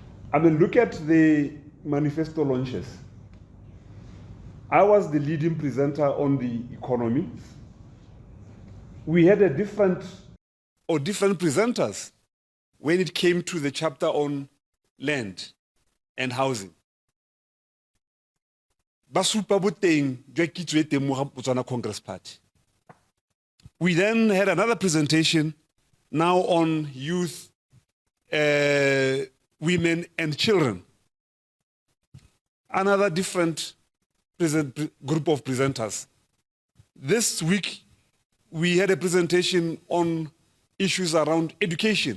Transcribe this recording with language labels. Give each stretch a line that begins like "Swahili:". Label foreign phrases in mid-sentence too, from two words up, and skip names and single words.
English: I mean, look at the manifesto launches. I was the leading presenter on the economy. We had different presenters when it came to the chapter on land and housing.
Tswana: Basupa boteng jwa kitso e teng mo ga Botswana Congress Party.
English: We then had another presentation now on youth, women and children. Another different group of presenters. This week, we had a presentation on issues around education.